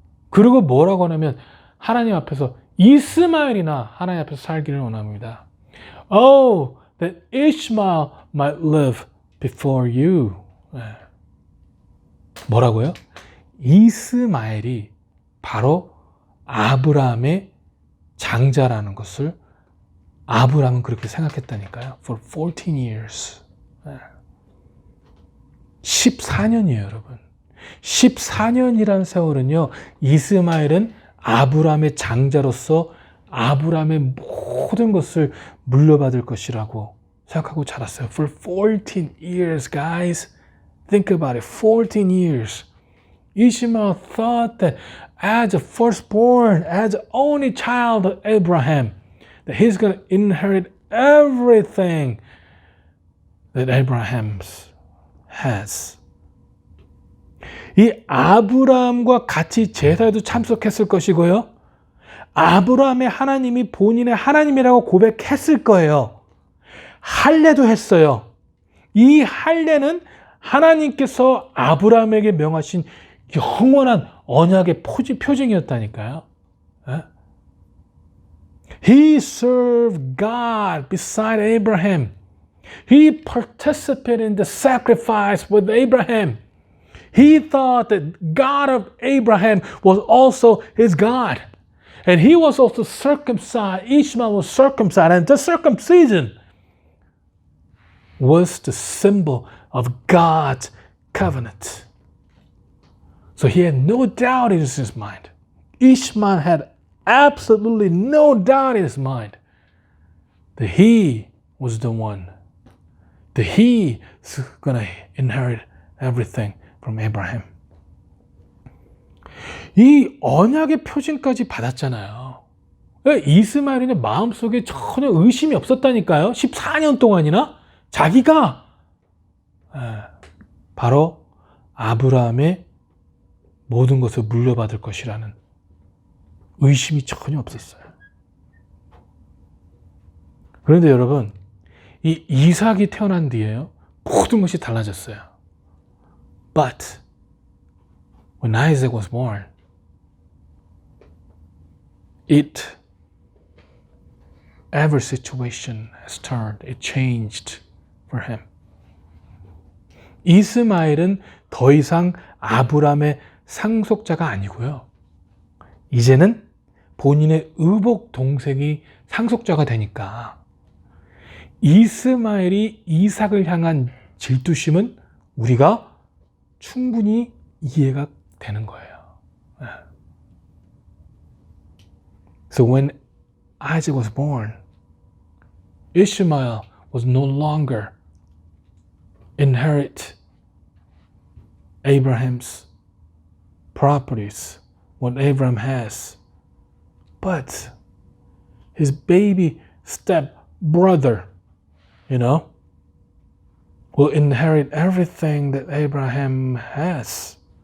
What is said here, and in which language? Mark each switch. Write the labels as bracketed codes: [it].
[ko] 그리고 뭐라고 하냐면 하나님 앞에서 이스마엘이나 하나님 앞에서 살기를 원합니다. [en] Oh, that Ishmael might live before you. [ko] 뭐라고요? 이스마엘이 바로 아브라함의 장자라는 것을 아브라함은 그렇게 생각했다니까요. [en] For 14 years. [ko] 14년이에요, 여러분. 14년이라는 세월은요, 이스마엘은 아브라함의 장자로서 아브라함의 모든 것을 물려받을 것이라고 생각하고 자랐어요. [en] For 14 years, guys. Think about it. 14 years. Ishmael thought that as a firstborn, as the only child of Abraham, that he's going to inherit everything that Abraham has. [ko] 이 아브라함과 같이 제사에도 참석했을 것이고요. 아브라함의 하나님이 본인의 하나님이라고 고백했을 거예요. 할례도 했어요. 이 할례는 하나님께서 아브라함에게 명하신 영원한 언약의 표징이었다니까요. [en] He served God beside Abraham. He participated in the sacrifice with Abraham. He thought that God of Abraham was also his God. And he was also circumcised. Ishmael was circumcised. And the circumcision was the symbol of God's covenant. So he had no doubt in his mind. Ishmael had absolutely no doubt in his mind that he was the one, that he is going to inherit everything from Abraham. [ko] 이 언약의 표징까지 받았잖아요. 이스마엘의 마음속에 전혀 의심이 없었다니까요. 14년 동안이나 자기가 바로 아브라함의 모든 것을 물려받을 것이라는 의심이 전혀 없었어요. 그런데 여러분, 이 이삭이 태어난 뒤에요, 모든 것이 달라졌어요. [en] But when Isaac was born, every situation has turned. It changed for him. [ko] 이스마엘은 더 이상 아브라함의 상속자가 아니고요. 이제는 본인의 의복 동생이 상속자가 되니까 이스마엘이 이삭을 향한 질투심은 우리가 충분히 이해가 되는 거예요. [en] So when Isaac was born, Ishmael was no longer inherit Abraham's properties, what Abraham has, but his baby step brother, will inherit everything that Abraham has.